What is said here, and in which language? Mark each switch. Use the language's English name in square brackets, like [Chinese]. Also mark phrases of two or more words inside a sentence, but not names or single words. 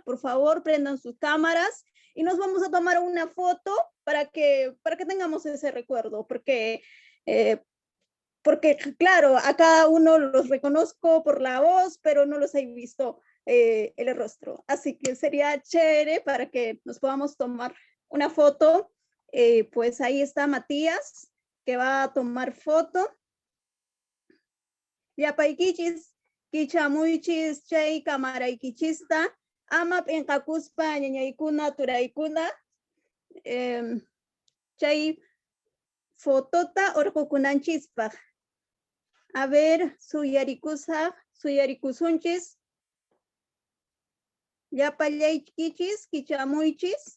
[Spanish] Por favor, prendan sus cámaras y nos vamos a tomar una foto para que tengamos ese recuerdo, porque claro, a cada uno los reconozco por la voz, pero no los he visto el rostro. Así que sería chévere para que nos podamos tomar una foto. Pues ahí está Matías, que va a tomar foto. [Quechua] Yapaykichis, kichamuichis, chay kamaraykichista, amap enkakuspa ñañaykuna turaykuna, chay fotota orqukunanchispaj. A ver, suyarikusunchis, yapallaykichis, kichamuichis.